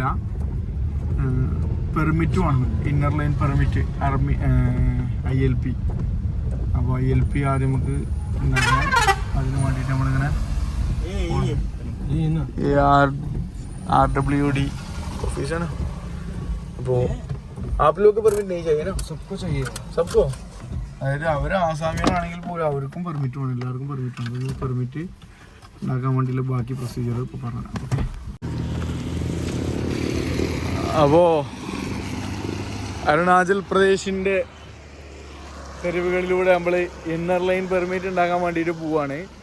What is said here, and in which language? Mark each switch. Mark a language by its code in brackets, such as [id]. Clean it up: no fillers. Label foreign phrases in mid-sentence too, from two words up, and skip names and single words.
[ml] പെർമിറ്റ് വേണം, [en] inner line permit, [ml] ILP. അപ്പോൾ ILP ആദ്യം നമുക്ക് ഉണ്ടാക്കണം. അതിന് വേണ്ടിയിട്ട് നമ്മളിങ്ങനെ RWD ഓഫീസാണ്. [hi] അപ്പോൾ आप लोग को परमिट नहीं चाहिए ना? [ml] सबको അതായത് അവർ ആസാമികളാണെങ്കിൽ പോലും അവർക്കും പെർമിറ്റ് വേണം, എല്ലാവർക്കും പെർമിറ്റ് വേണം. പെർമിറ്റ് ഉണ്ടാക്കാൻ വേണ്ടിയുള്ള ബാക്കി പ്രൊസീജിയർ ഇപ്പോൾ പറഞ്ഞു. അപ്പോൾ അരുണാചൽ പ്രദേശിൻ്റെ തെരുവുകളിലൂടെ നമ്മൾ [en] inner line permit [ml] ഉണ്ടാക്കാൻ വേണ്ടിയിട്ട് പോവാണ്.